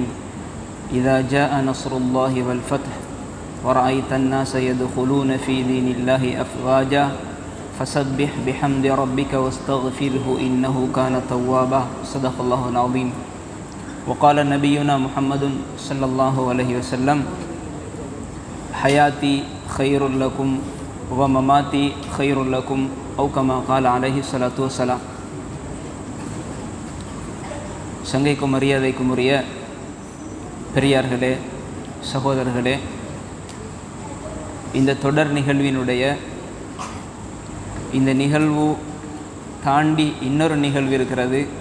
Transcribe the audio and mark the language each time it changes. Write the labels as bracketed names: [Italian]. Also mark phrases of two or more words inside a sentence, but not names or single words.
[Arabic] إذا جاء نصر الله والفتح ورأيت الناس يدخلون في دين الله أفواجا فسبح بحمد ربك واستغفره إنه كان توابا. صدق الله العظيم. وقال نبينا محمد صلى الله عليه وسلم: حياتي خير لكم ومماتي خير لكم أو كما قال عليه الصلاة والسلام. [Tamil] சங்கைக்கும் மரியாதைக்கும் உரிய பெரியார்களே, சகோதரர்களே, இந்த தொடர் நிகழ்வினுடைய இந்த நிகழ்வு தாண்டி இன்னொரு நிகழ்வு இருக்கிறது.